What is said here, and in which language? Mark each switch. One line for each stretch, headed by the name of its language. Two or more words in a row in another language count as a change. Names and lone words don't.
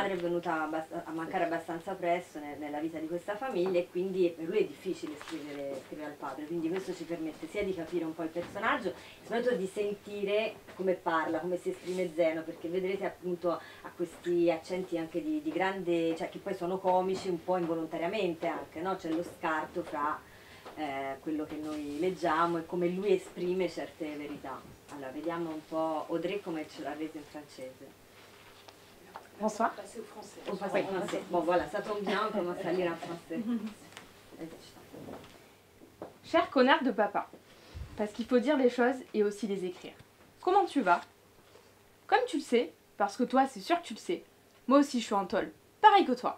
Italian: padre è venuta a mancare abbastanza presto nella vita di questa famiglia e quindi per lui è difficile scrivere al padre, quindi questo ci permette sia di capire un po' il personaggio, soprattutto di sentire come parla, come si esprime Zeno, perché vedrete appunto ha questi accenti anche di grande, cioè che poi sono comici un po' involontariamente anche, no? C'è lo scarto fra quello che noi leggiamo e come lui esprime certe verità. Allora, vediamo un po' Audrey come ce l'ha resa in francese.
French: Bonsoir. On passe en français. Bon voilà, ça tombe bien, on commence à lire en français. Cher connard de papa, parce qu'il faut dire les choses et aussi les écrire. Comment tu vas? Comme tu le sais, parce que toi c'est sûr que tu le sais, moi aussi je suis en tôle, pareil que toi.